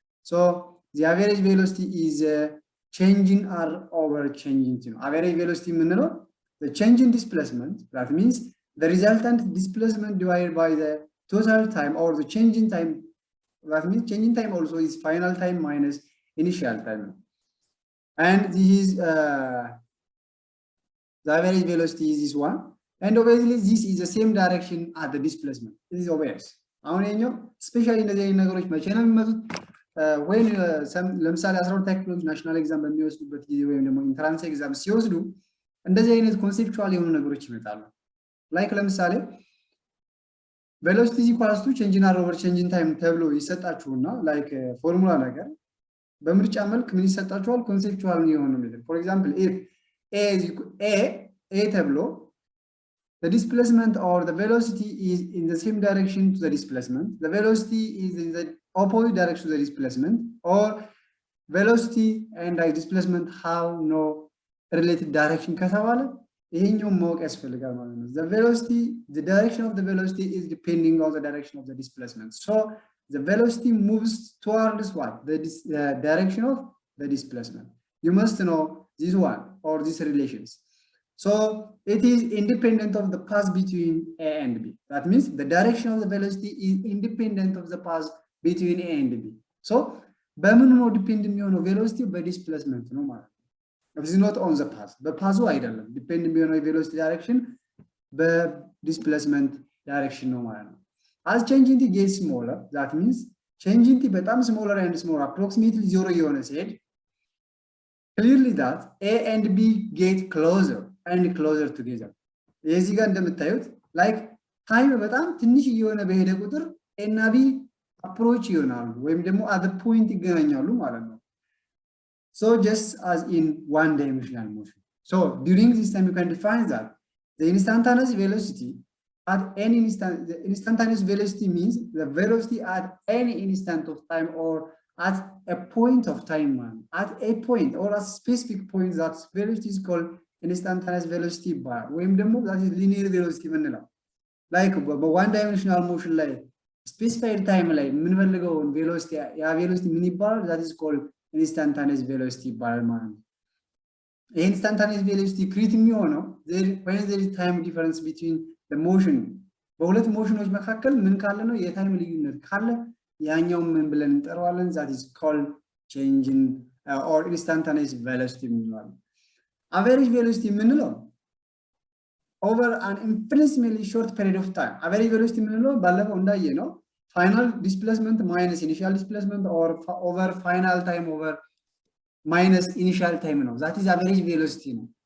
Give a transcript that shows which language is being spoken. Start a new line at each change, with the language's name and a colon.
English: so the average velocity is change in R over change in T
Amharic: ነው።
English: average velocity የምንለው the change in displacement, that means the resultant displacement divided by the total time or the change in time, that means change in time also is final time minus initial time. And this is the average velocity is this one, and obviously this is the same direction as the displacement. This is obvious.
Amharic: አሁን የኛው ስፔሻሊ እንደዚህ አይነት ነገሮች መቼ ነው የሚመጡት? ወይ ለምሳሌ 12 ክፍሎች ናሽናል ኤግዛም በሚወስዱበት ጊዜ ወይም ደግሞ ኢንትራንስ ኤግዛም ሲወስዱ እንደዚህ አይነት ኮንሴፕቹዋል የሆኑ ነገሮች ይመጣሉ። ላይክ ለምሳሌ
English: velocity is equals to change in R over change in time
Amharic: ተብሎ ይሰጣችሁና ላይክ ፎርሙላ ነገር በምርጫ መልክ ምን ይሰጣችኋል? ኮንሴፕቹዋል የሆነ ነገር
English: for example if a ተብሎ the displacement or the velocity is in the same direction to the displacement, the velocity is in the opposite direction to the displacement, or velocity and displacement have no related direction
Amharic: ከተባለ ይሄኛው ማወቅ ያስፈልጋል ማለት ነው።
English: the velocity, the direction of the velocity is depending on the direction of the displacement, so the velocity moves towards what? The direction of the displacement. You must know this one or these relations. So it is independent of the path between A and B. That means the direction of the velocity is independent of the path between A and B.
Amharic: So በምን ነው ዲፔንድ የሚሆነው?
English: velocity
Amharic: በዲስፕሌስመንት ነው ማለት ነው።
English: it is not on the path.
Amharic: በፓዙ አይደለም ዲፔንድ የሚሆነው
English: velocity direction በዲስፕሌስመንት direction ነው ማለት ነው። as change in t gets smaller, that means change in t በጣም smaller and smaller approximately 0
Amharic: የሆነ ሲሄድ
English: clearly that A and B get closer and closer together.
Amharic: የዚህ ጋር እንደምታዩት like ታይም በጣም ትንሽ እየሆነ በሄደ ቁጥር A እና B approach ይሆናሉ ወይም ደግሞ at the point ይገናኛሉ ማለት ነው።
English: so just as in one dimensional motion. So during this time you can define that the instantaneous velocity at any instant, the instantaneous velocity means the velocity at any instant of time or at a point of time, at a point or a specific point, that velocity is called instantaneous velocity bar.
Amharic: ወይም ደግሞ
English: that is linear velocity
Amharic: ምንለው like በone dimensional motion ላይ
English: specified time
Amharic: ላይ የምንፈልገውን velocity ያ velocity ምን ይባላል?
English: that is called instantaneous velocity
Amharic: ይባላል ማለት ነው። instantaneous velocity create የሚሆነው
English: when there is time difference between the motion,
Amharic: በሁለት ሞሽኖች መካከል ምን ካለ ነው የታይም ልዩነት ካለ ያኛው ምን ብለን እንጠራዋለን?
English: that is called change in or instantaneous velocity ምንለው። average velocity ምንለው over an infinitesimally short period of time. average velocity
Amharic: ምንለው ባለፈው እንዳየ ነው
English: final displacement minus initial displacement or over final time over minus initial time ነው that is average velocity ነው.